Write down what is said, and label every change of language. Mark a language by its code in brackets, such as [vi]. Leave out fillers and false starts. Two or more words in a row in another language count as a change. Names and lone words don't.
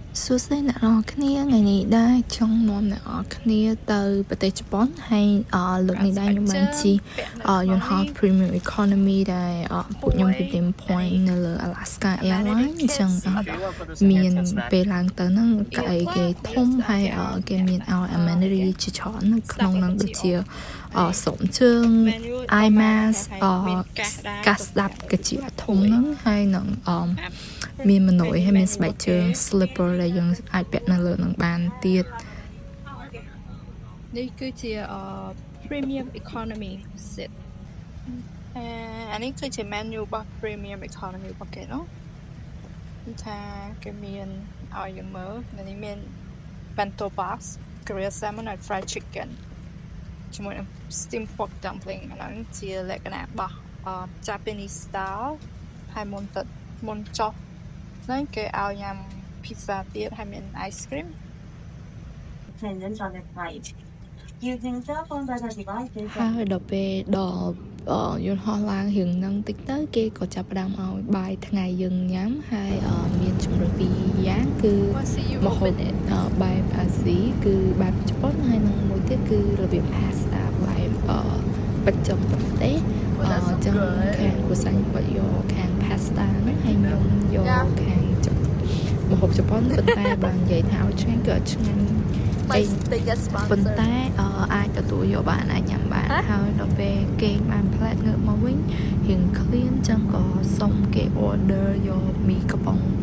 [km] សួស្តីអ្នកនរគ្នាថ្ងៃនេះដែរចង់នាំអ្នកនរគ្នាទៅប្រទេសជប៉ុនហើយលើកនេះ ដែរខ្ញុំបានជិះយន្តហោះ [en] Premium Economy [km] ដែលពួកខ្ញុំ [en] redeem point [km] នៅលើ Alaska Airlines អញ្ចឹងមានពេលឡើងទៅហ្នឹងគេធំហើយគេមាន amenity ជាច្រើននៅក្នុងហ្នឹងដូចជាសុំជើង iMask កាសស្ដាប់កជាធំហ្នឹងហើយនឹងមានម៉ណយហើយមានស្បែកជើង slipper ដែលយើងអាចពាក់នៅលើនឹងបានទៀត នេះគឺជា [en] premium economy set [km] អានេះគឺជា menu របស់ [en] premium economy [km] របស់គេនោះថាគេមានឲ្យយើងមើលនៅនេះមាន [en] bento box grilled salmon and fried chicken [km] ជាមួយនឹង [en] steamed pork dumpling [km] អាហ្នឹងជាលក្ខណៈរបស់ [en] Japanese style [km] ហើយមុនចុះហ្នឹងគេឲ្យញ៉ាំ pizza ទៀតហើយមាន [en] ice cream Attendance on the flight. Using cell phone data devices. [km] ហើយដល់ពេលដល់យន្តហោះឡើងរឿងហ្នឹងតិចទៅគេក៏ចាប់ផ្ដើមឲ្យបាយថ្ងៃយើងញ៉ាំហើយមានជំរើសពីរយ៉ាង គឺម្ហូបបែបអាស៊ីគឺបែបជប៉ុនហើយនឹងមួយទៀតគឺរបៀប pasta បែបបច្ចឹមប្រទេសអញ្ចឹងខាងគូសាញ់គាត់យកខាង pasta ហ្នឹងហើយខ្ញុំយកខាងម្ហូបជប៉ុនប៉ុន្តែបើនិយាយថាឲ្យឆ្ងាញ់ក៏ឆ្ងាញ់ប៉ុន្តែអាចទទួលយកបានអាចញ៉ាំបានហើយដល់ពេលគេបាន plate ងើបមកវិញរៀង clean ចឹងក៏សុំគេ order យកមីកំប៉ុង